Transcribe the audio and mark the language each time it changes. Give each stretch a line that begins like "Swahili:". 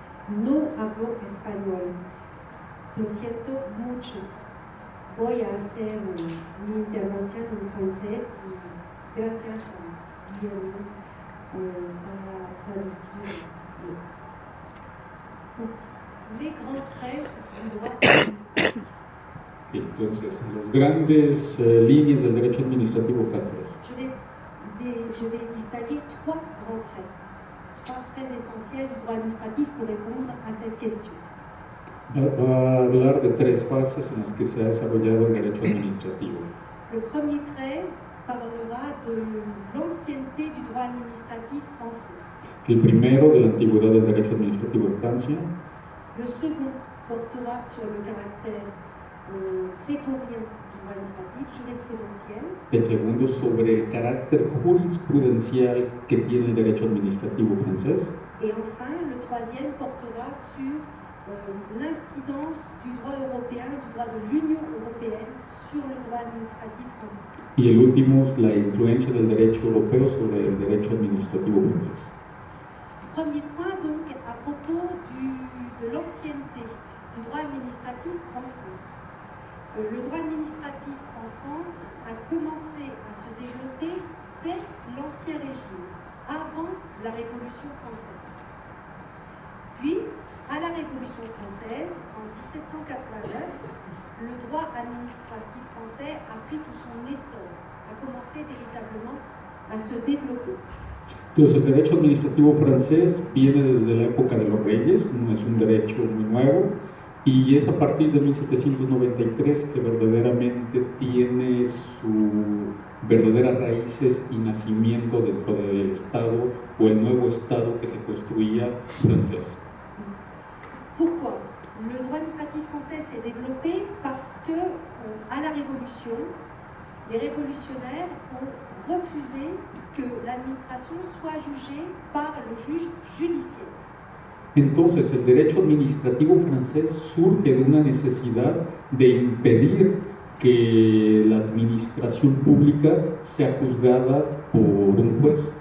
Spanish: No hablo español, lo siento mucho. Voy a hacer mi intervención en francés y gracias a Guillermo para traducir.
French: Les grands traits du droit administratif.
Spanish: Entonces, las grandes líneas del derecho administrativo francés.
French: Je vais distinguer trois traits essentiels du droit administratif pour répondre à cette question.
Spanish: Va a hablar de tres fases en las que se ha desarrollado el derecho administrativo.
French: Le premier trait parlera de l'ancienneté du droit administratif en France.
Spanish: El primero, de la antigüedad del derecho administrativo en Francia.
French: Le second portera sur le caractère prétorien du droit administratif, jurisprudentiel.
Spanish: El segundo, sobre el carácter jurisprudencial que tiene el derecho administrativo francés.
French: Et enfin, le troisième portera sur l'incidence du droit européen, du droit de l'Union européenne sur le droit administratif français.
Spanish: Y el último es la influencia del derecho europeo sobre el derecho administrativo francés.
French: Premier point donc à propos de l'ancienneté du droit administratif en France. Le droit administratif en France a commencé à se développer dès l'Ancien Régime, avant la Révolution française. Puis, à la Révolution française, en 1789, le droit administratif français a pris tout son essor, a commencé véritablement à se développer.
Spanish: Entonces, el derecho administrativo francés viene desde la época de los reyes, no es un derecho muy nuevo, y es a partir de 1793 que verdaderamente tiene sus verdaderas raíces y nacimiento dentro del Estado o el nuevo Estado que se construía francés.
French: Pourquoi? Le droit administratif français s'est développé parce que, à la Révolution, les révolutionnaires ont refusé que l'administration soit jugée par le juge judiciaire.
Spanish: Entonces, el derecho administrativo francés surge de una necesidad de impedir que la administración pública sea juzgada por un juez.